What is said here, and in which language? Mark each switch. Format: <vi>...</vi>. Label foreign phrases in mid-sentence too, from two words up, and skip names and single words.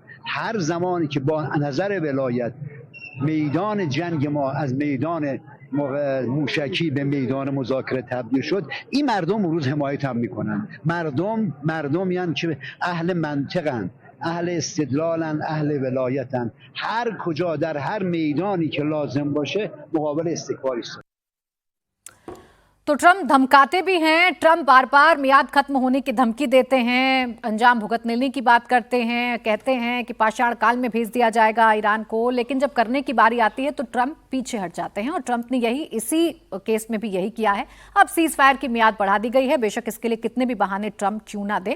<fa>هر زمانی که با نظر ولایت میدان جنگ ما از میدان موشکی به میدان مذاکره تبدیل شد، این مردم امروز حمایت هم میکنن. مردم یعنی که اهل منطقن، اهل استدلالن، اهل ولایتن. هر کجا در هر میدانی که لازم باشه مقابل استکبار است.</fa> <hi>तो ट्रंप धमकाते भी हैं, ट्रंप बार बार मियाद खत्म होने की धमकी देते हैं, अंजाम भुगतने की बात करते हैं, कहते हैं कि पाषाण काल में भेज दिया जाएगा ईरान को, लेकिन जब करने की बारी आती है तो ट्रंप पीछे हट जाते हैं। और ट्रंप ने इसी केस में भी यही किया है। अब</hi> <en>cease fire</en> <hi>की मियाद बढ़ा दी गई है, बेशक इसके लिए कितने भी बहाने ट्रंप क्यों ना दे।</hi>